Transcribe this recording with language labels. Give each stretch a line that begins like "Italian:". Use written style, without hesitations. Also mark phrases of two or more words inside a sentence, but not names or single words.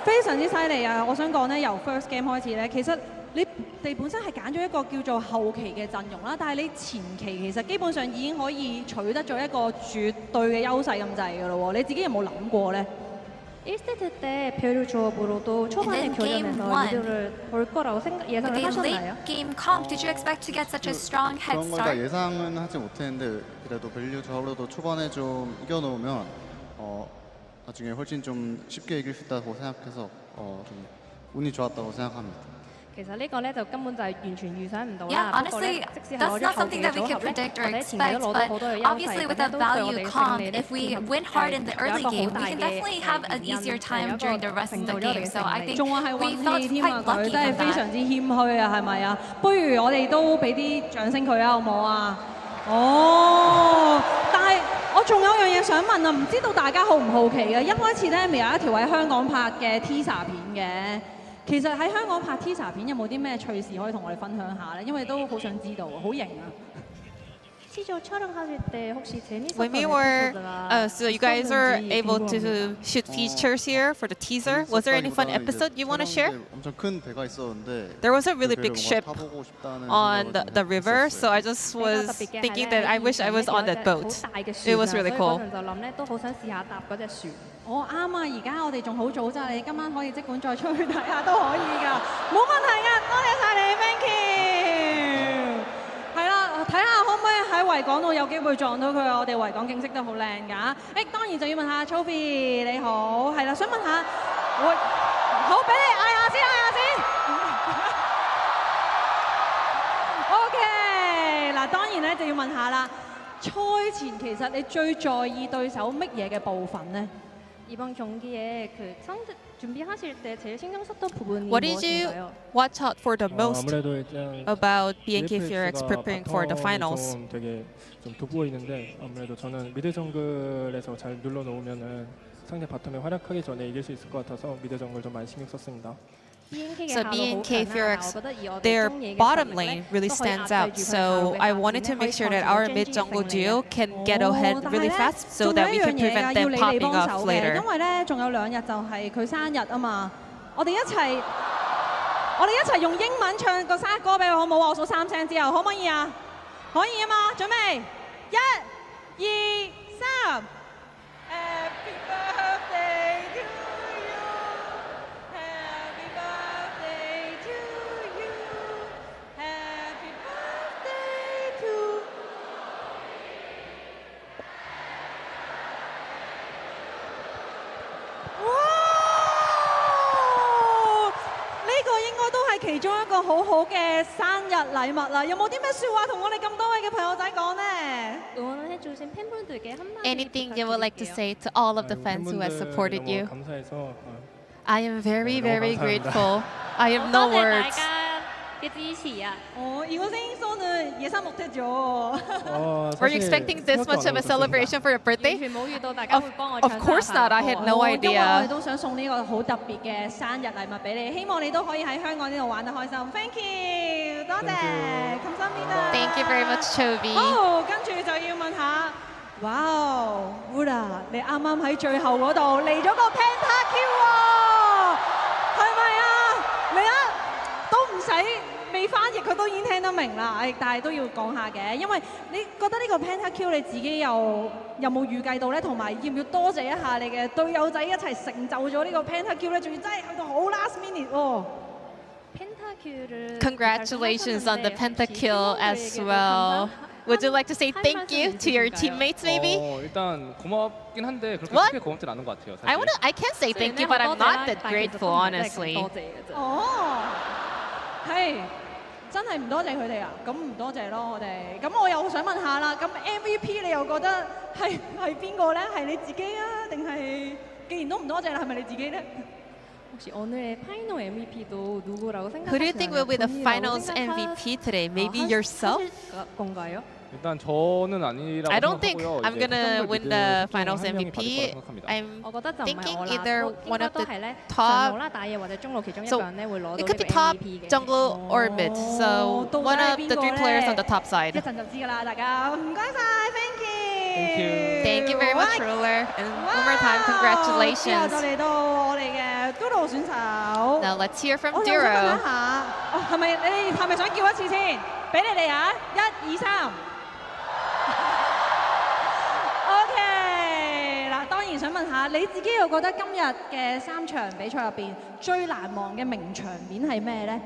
Cantonese: 常之犀利啊！我想講咧，由
English: first game
Cantonese: 開始咧，其實你哋本身係揀咗一個叫做後期嘅陣容啦，但係你前期其實基本上已經可以取得咗一個絕對嘅優勢咁滯㗎咯喎，你自己有冇諗過咧？
Korean: 1세트 때 별을 조합으로도 초반에 교전에서 리드를 볼 거라고 예상을 하셨나요?
English: Game comp, did you expect to get such a strong head
Korean: 그런 걸 다
English: start?
Korean: 예상은 하지 못했는데 그래도 밸류 조합으로도 초반에 좀 이겨놓으면 나중에 훨씬 좀 쉽게 이길 수 있다고 생각해서 좀 운이 좋았다고 생각합니다.
Cantonese: 其實呢個咧就根本就係完全預想唔到
English: Yeah,
Cantonese: 啦。不過
English: honestly,
Cantonese: 咧，即使係
English: that's
Cantonese: 攞咗
English: not
Cantonese: 後
English: something
Cantonese: 期嘅
English: that we
Cantonese: 組
English: can
Cantonese: 合咧，
English: predict
Cantonese: 或
English: or
Cantonese: 者前期
English: expect,
Cantonese: 都攞到好多嘅
English: but
Cantonese: 優勢，
English: obviously
Cantonese: 咁
English: with
Cantonese: 咧
English: a
Cantonese: 都對我
English: value
Cantonese: 哋勝
English: comp,
Cantonese: 利咧
English: if we
Cantonese: 佔
English: win hard in the
Cantonese: 有一
English: early
Cantonese: 個
English: game,
Cantonese: 好
English: we
Cantonese: 大
English: can
Cantonese: 嘅
English: definitely have an
Cantonese: 原因
English: easier
Cantonese: 係
English: time
Cantonese: 有一
English: during the
Cantonese: 個
English: rest
Cantonese: 成
English: of
Cantonese: 就
English: the
Cantonese: 咗我哋
English: game.
Cantonese: 嘅
English: So I
Cantonese: 勝利。
English: think
Cantonese: 仲話係
English: we
Cantonese: 運
English: felt
Cantonese: 氣添
English: quite
Cantonese: 啊！佢
English: lucky
Cantonese: 真係
English: from
Cantonese: 非
English: that.
Cantonese: 常之謙虛啊，係咪啊？不如我哋都俾啲掌聲佢啊，好唔好啊？但係我仲有樣嘢想問啊，唔知道大家好唔好奇嘅？一開始咧，咪有一條喺香港拍嘅 teaser 片嘅。其實喺香港拍 teaser 片有冇啲咩趣事可以同我哋分享下咧？因為都好想知道，好型啊！
Korean: 시조 촬영하실 때 혹시 재밌었던
English: When we were,
Korean: 에피소드가
English: so you guys were
Korean: 있었는지
English: able
Korean: 궁금합니다.
English: to shoot features here for the teaser. Was there any fun episode you want to share?
Korean: 엄청 큰 배가 있었는데
English: There was a really
Korean: 그
English: big
Korean: 배를
English: ship
Korean: 뭔가 타보고 싶다는
English: on
Korean: 생각을
English: the
Korean: 좀
English: river,
Korean: 했었어요.
English: so I just was thinking that I wish I was on that boat. It was really cool.
Cantonese: 所以嗰陣就諗咧，都好想試下搭嗰隻船。我啱啊！而家我哋仲好早咋，你今晚可以即管再出去睇下都可以㗎，冇問題㗎，多謝晒你 ，
English: thank you。
Cantonese: 係啦，睇下可唔可以喺維港度有機會撞到佢，我哋維港景色都好靚㗎。當然就要問下 Chofi 你好，係啦，想問下我，好俾你嗌下先，嗌下先。OK， 嗱當然咧就要問下啦，賽前其實你最在意對手乜嘢嘅部分呢？
Korean: 이번 경기에 그 상대 준비하실 때 제일 신경 썼던 부분이
English: What did you
Korean: 무엇인가요?
English: watch out for the most
Korean: 아무래도 일단
English: about BNK Furex
Korean: BFX가
English: preparing for the
Korean: 바텀이
English: finals?
Korean: 좀 되게 좀 돋보이는데 아무래도 저는 미드 정글에서 잘 눌러놓으면은 상대 바텀에 활약하기 전에 이길 수 있을 것 같아서 미드 정글 좀 많이 신경 썼습니다.
English: So BNK Furex, their bottom lane really stands out. So I wanted to make sure that our mid jungle duo can get ahead really fast so that we can prevent them popping off later.
Cantonese: 因為咧仲有2日就係佢生日啊嘛，我哋一齊用英文唱個生日歌俾佢好唔好啊？我數3聲之後，可唔可以啊？可以啊嘛，準備 1、2、3。
English: Happy birthday to you, Happy birthday to you, Happy birthday to。
Cantonese: 哇！呢個應該都係其中一個好好嘅生日禮物啦。有冇啲咩説話同我哋咁多位嘅朋友仔講呢？
Korean: 응원해주신 팬분들께 한마디
English: Anything you would like to say to all of the fans who have supported you?
Korean: 감사해서
English: I am very,
Korean: 너무
English: very
Korean: 감사합니다.
English: grateful. I have no words.
Cantonese: 嘅支持啊！
Korean: 이거 생소는 예상 못했죠.
English: Were you expecting this much of a celebration for your birthday?
Cantonese: 完全冇遇到大家會幫我
English: Of
Cantonese: 唱
English: course
Cantonese: 生日快樂
English: not. I had no
Cantonese: 因為我哋
English: idea.
Cantonese: 都想送呢個好特別嘅生日禮物俾你，希望你都可以喺香港呢度玩得開心。
English: Thank you，
Cantonese: 多謝，감사합니다。
English: Thank you very much, Chovy.
Cantonese: 好，跟住就要問下，哇 Wula， 你啱啱喺最後嗰度嚟咗個 Pentakill 喎，係咪啊？你都唔使。未翻譯佢都已經聽得明啦，但係都要講下嘅，因為你覺得呢個 Pentakill 你自己有冇預計到咧？同埋要唔要多謝一下你嘅隊友仔一齊成就咗呢個 Pentakill 咧？仲要真係去到好
English: last minute
Cantonese: 喎。
English: Congratulations on the pentakill as well. Would you like to say thank you to your teammates, maybe?
Korean: 일단 고맙긴 한데 그렇게
English: What?
Korean: 크게 고맙진 않은 것 같아요.
English: I can't say thank you, but I'm not that grateful, honestly.
Cantonese: 係。真係唔多謝佢哋啊！咁唔多謝咯，我哋。咁我又想問下啦，咁 MVP 你又覺得係邊個咧？係你自己啊，定係既然都唔多謝啦，係咪你自己咧？
Korean: 혹시 오늘의 파이널 MVP도 누구라고 생각하시나요?
English: Who do you think will be the finals MVP today? Maybe yourself?
Korean: 건가요? 일단 저는 아니라고
English: I don't think
Korean: 생각하고요.
English: I'm gonna win the finals MVP. I'm
Cantonese: 我覺得就唔
English: thinking
Cantonese: 係我啦，
English: either
Cantonese: 應
English: one
Cantonese: 該
English: of
Cantonese: 都
English: the
Cantonese: 係咧
English: top-
Cantonese: 上路啦、大野或者中路其中一
English: So
Cantonese: 個人咧會攞到
English: it
Cantonese: 呢
English: could
Cantonese: 個
English: be top,
Cantonese: MVP 嘅。
English: jungle, or mid. So
Cantonese: 到底
English: one
Cantonese: 係
English: of
Cantonese: 邊
English: the
Cantonese: 個
English: three players on the
Cantonese: 咧？
English: top
Cantonese: 一
English: side.
Cantonese: 陣就知㗎啦，大家唔該晒 ，
English: thank you。 Thank you very much, Ruler. And one more time,
Cantonese: 之後就
English: congratulations.
Cantonese: 嚟到我哋嘅 Doodle 選手。
English: Now let's hear from
Cantonese: 我又想問
English: Duro.
Cantonese: 一下，係咪你哋係咪想叫一次先？俾你哋啊，1、2、3。OK， 嗱，當然想問下你自己又覺得今日嘅3場比賽入邊最難忘嘅名場面係咩咧？